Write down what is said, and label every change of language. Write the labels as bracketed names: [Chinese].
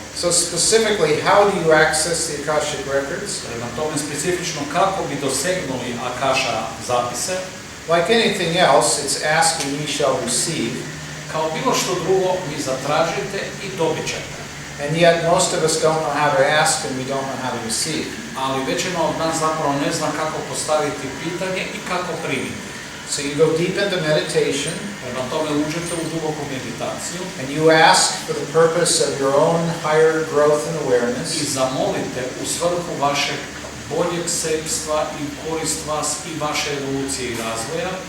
[English] So specifically, how do you access the Akashic records? [Croatian] Prema tome, specifično kako bi dosegnuli Akaša zapise, [English] Like anything else, it's ask and ye shall receive. [Croatian] kao bilo što drugo, vi zatražite i dobit ćete. [English] And yet most of us don't know how to ask and we don't know how to receive. [Croatian] Ali većina od nas zapravo ne zna kako postaviti pitanje i kako primiti. [English] So you go deep into meditation [Croatian] Prema tome, uđete u duboku meditaciju [English] and you ask for the purpose of your own higher growth and awareness. [Croatian] i zamolite u svrhu vašeg boljeg sebstva i korist vas i vaše evolucije i razvoja,